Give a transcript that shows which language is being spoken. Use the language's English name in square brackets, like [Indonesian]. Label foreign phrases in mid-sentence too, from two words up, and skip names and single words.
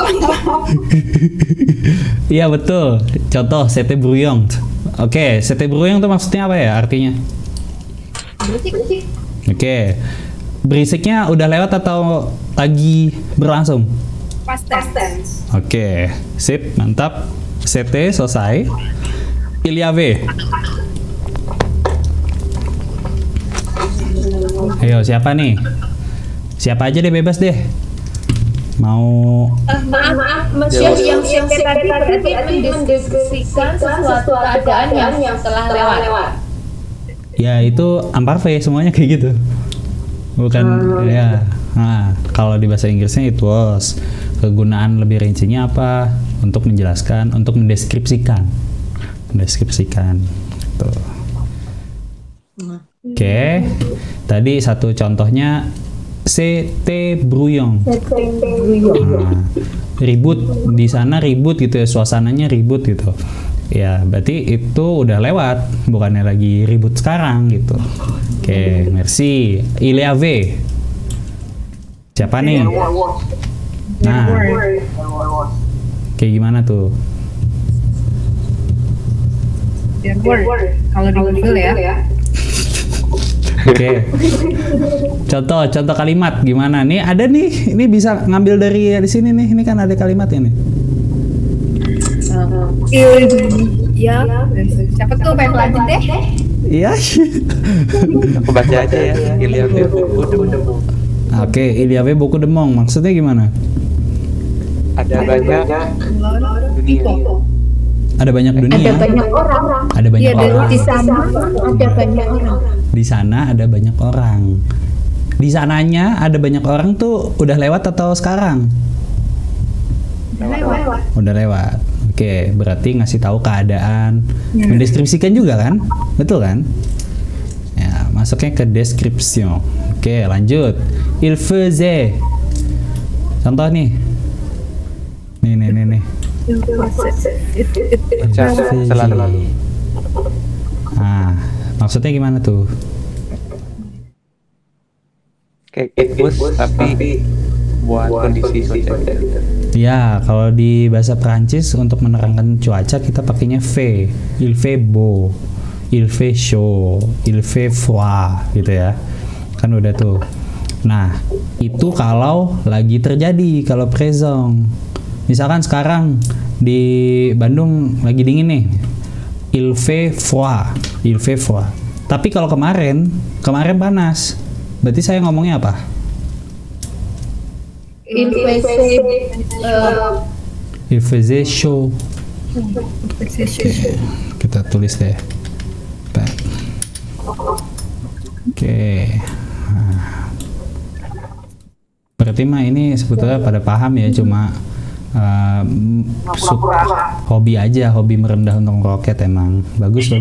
[Indonesian] Iya betul. Contoh [French] sete brouillon. [Indonesian] Oke, [French] sete brouillon [Indonesian] itu maksudnya apa ya artinya? Berisik. Oke. Berisiknya udah lewat atau lagi berlangsung? [English] Past tense. [Indonesian] Oke, sip, mantap. Sete selesai. [French] Il y avait. [Indonesian] Ayo, siapa nih? Siapa aja deh, bebas deh. Mau Maaf, Monsieur, yang tadi berarti mendeskripsikan sesuatu keadaan yang telah lewat. ya itu Ampar V semuanya kayak gitu. Bukan ya. Nah, kalau di bahasa Inggrisnya [English] it was. [Indonesian] Kegunaan lebih rincinya apa? Untuk menjelaskan, untuk mendeskripsikan. Tuh. Oke. Tadi satu contohnya [French] c'était brouillon. [Indonesian] Nah, ribut di sana ribut gitu ya, suasananya ribut gitu. Ya, berarti itu udah lewat, bukannya lagi ribut sekarang gitu. Oke, [French] merci. Il y avait. [Indonesian] Siapa nih? Nah, kayak gimana tuh? Kalau di Google ya. Oke. Contoh kalimat gimana? Nih ada nih, ini bisa ngambil dari di sini nih. Ini kan ada kalimatnya nih. Ya, siapa tuh pengen lanjut deh? Iya. Aku baca aja ya. [French] Il y avait beaucoup de monde. Oke, il y avait beaucoup de monde. [Indonesian] Maksudnya gimana? Ada banyak dunia. Ada banyak dunia. Ada banyak orang. Ada banyak orang. Di sana ada banyak orang. Di sana ada banyak orang. Di sananya ada banyak orang tuh udah lewat atau sekarang? Udah lewat. Oke, berarti ngasih tahu keadaan, mendeskripsikan juga kan? Betul kan? Ya, masuknya ke description. Oke, lanjut. [French] Il faisait. [Indonesian] Contoh nih. Nih. Selalu. Nah, maksudnya gimana tuh? Kayak [English] it was [Indonesian] tapi buat kondisi cuaca. Ya, kalau di bahasa Perancis untuk menerangkan cuaca kita pakainya fait. [French] Il fait beau, il fait chaud, il fait froid gitu ya. [Indonesian] Kan udah tuh. Nah, itu kalau lagi terjadi, kalau présent. Misalkan sekarang di Bandung lagi dingin nih. [French] Il fait froid, il fait froid. [Indonesian] Tapi kalau kemarin panas. Berarti saya ngomongnya apa? [French] Il faisait chaud. [Indonesian] Kita tulis deh. Oke. Nah. Berarti mah ini sebetulnya pada paham ya, cuma hobi aja, hobi merendah untuk roket emang bagus ya.